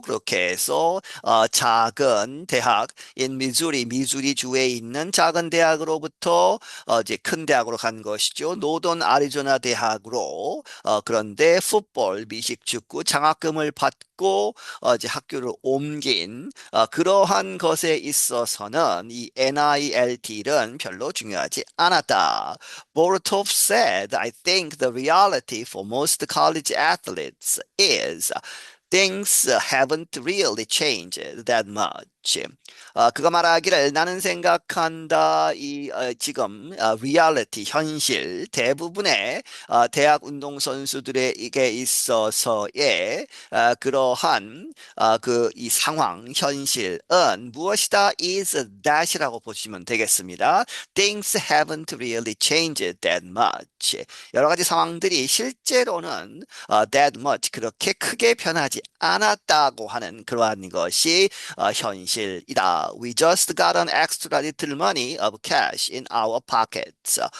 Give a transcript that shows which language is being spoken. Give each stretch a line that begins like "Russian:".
Korean: 그렇게 해서 작은 대학
English: in
Korean: 미주리 주에 있는 작은 대학으로부터 이제 큰 대학으로 간 것이죠. 노던 아리조나 대학으로 그런데 풋볼, 미식축구 장학금을 받고 이제 학교를 옮긴 그러한 것에 있어서는 이 NILT는 별로 중요하지 않았다.
English: Bortov said, I think the reality for most college athletes is things haven't really changed that much.
Korean: 그가 말하기를 나는 생각한다 지금 리얼리티 현실 대부분의 대학 운동 선수들에게 있어서의 그러한 그 이 상황 현실은 무엇이다
English: is that
Korean: 이라고 보시면 되겠습니다.
English: Things haven't really changed that much.
Korean: 여러 가지 상황들이 실제로는
English: that much
Korean: 그렇게 크게 변하지 않았다고 하는 그러한 것이 현실이다.
English: We just got an extra little money of cash in our pockets.